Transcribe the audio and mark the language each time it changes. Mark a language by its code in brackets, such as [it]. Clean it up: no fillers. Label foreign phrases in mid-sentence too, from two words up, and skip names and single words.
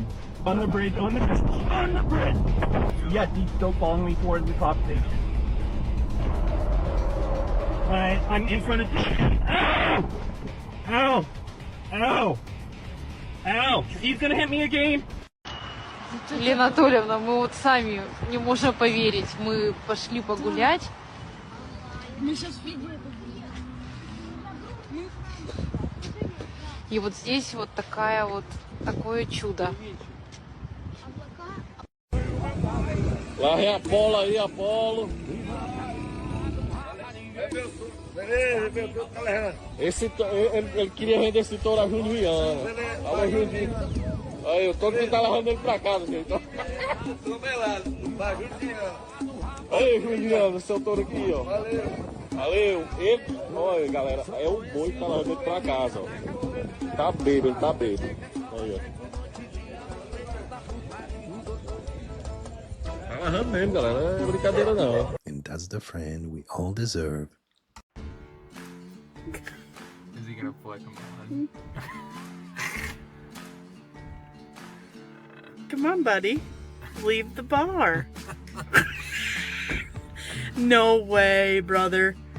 [en] On the bridge. On the bridge. Yes, he's still following me towards the top station. Alright, I'm in front of... Ow! Ow! Ow! Ow! He's gonna hit me again! [ru] Лена Анатольевна, мы вот сами не можем поверить. Мы пошли погулять. Мы сейчас фигу. И вот здесь вот такое чудо. [pt] Lá vem Apolo aí, Apolo. Ele queria vender esse touro a Juliana. Alô, Juliana. Aí, o touro que tá levando ele pra casa, gente. Aí, Juliana, seu touro aqui, ó. Valeu. Ele, olha, galera, é o boi que tá levando ele pra casa, ó. Tá bêbado, ele tá bêbado. Aí, ó. Tá agarrando mesmo, galera. Não é brincadeira, não. [en] And that's the friend we all deserve. Is he gonna play? Come on. Come on, buddy. Leave the bar. No way, brother.